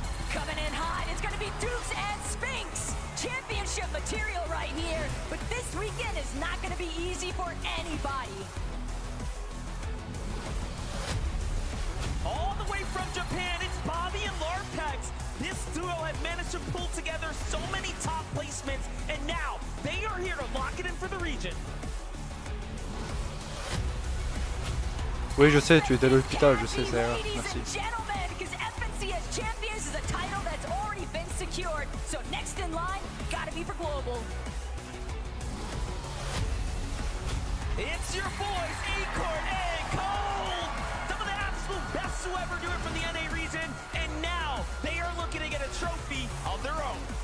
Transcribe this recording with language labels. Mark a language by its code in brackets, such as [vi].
[en] Coming in hot, it's going to be Dukes and Sphinx. Championship material right here, but this weekend is not going to be easy for anybody. All the way from Japan, it's Bobby and Larpex. This duo has managed to pull together so many top placements, and now they are here to lock it in for the region. [fr] Oui, je sais, tu étais à l'hôpital, je sais, Sera. [en] Ladies [fr] Merci. [en] and gentlemen, because FNC as champions is a title that's already been secured. So next in line, gotta be for global. It's your boys, Acorn and Cold! Some of the absolute best to ever do it from the NA region, and now they are looking to get a trophy of their own.